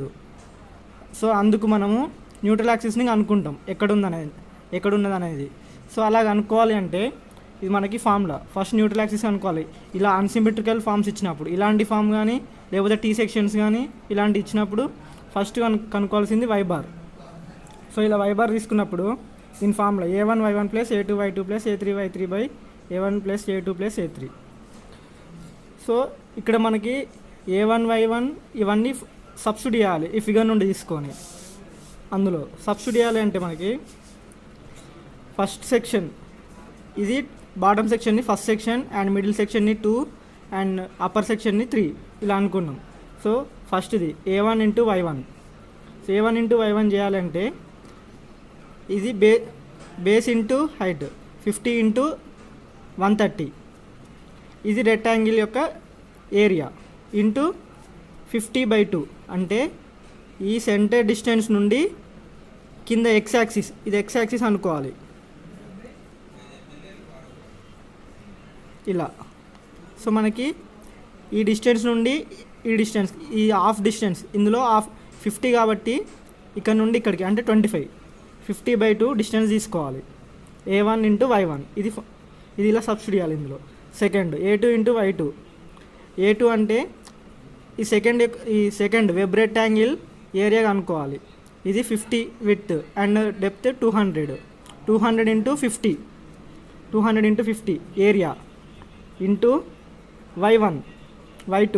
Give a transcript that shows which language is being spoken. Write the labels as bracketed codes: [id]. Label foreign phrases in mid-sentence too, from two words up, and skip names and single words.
[te] సో అందుకు మనము [en] neutral axis [te] అనుకుంటాం ఎక్కడున్నది అనేది. సో అలాగ అనుకోవాలి అంటే ఇది మనకి ఫార్ములా. [en] first neutral axis [te] అనుకోవాలి. ఇలా [en] unsymmetrical forms [te] ఇచ్చినప్పుడు, ఇలాంటి ఫామ్ కానీ లేకపోతే [en] T sections [te] కానీ ఇలాంటి ఇచ్చినప్పుడు ఫస్ట్ కనుక్కోవాల్సింది [en] y bar. [te] సో ఇలా [en] y bar [te] తీసుకున్నప్పుడు దీని ఫార్ములా a1y1 + a2y2 + a3y3 / a1 + a2 + a3. సో ఇక్కడ మనకి a1 y1 ఇవన్నీ సబ్స్టిట్యూట్ చేయాలి ఈ ఫిగర్ నుండి తీసుకొని. అందులో సబ్స్టిట్యూట్ చేయాలి అంటే మనకి [en] first section [te] ఇది [en] bottom section first section and middle section 2 and upper section [te] 3 ఇలా అనుకున్నాం. సో ఫస్ట్ ఇది a1 × y1. సో a1 × y1 చేయాలంటే ఇది [en] base into height [te] 50 × 130. ఇది రెక్టాంగిల్ యొక్క [en] area into [te] 50/2, అంటే ఈ [en] center distance [te] నుండి కింద [en] x axis, [te] ఇది [en] x axis [te] అనుకోవాలి ఇలా. సో మనకి ఈ డిస్టెన్స్ నుండి ఈ డిస్టెన్స్, ఈ [en] half distance, [te] ఇందులో హాఫ్ 50 కాబట్టి ఇక్కడ నుండి ఇక్కడికి అంటే 25, 50/2 డిస్టెన్స్ తీసుకోవాలి. a1 × y1 ఇది ఇలా సబ్స్టిట్యూట్ చేయాలి ఇందులో. సెకండ్ a2 × y2. a2 అంటే ఈ [en] second web rectangle area [te] అనుకోవాలి. ఇది 50 [en] width and depth [te] 200 × 50 [en] area into [te] y2.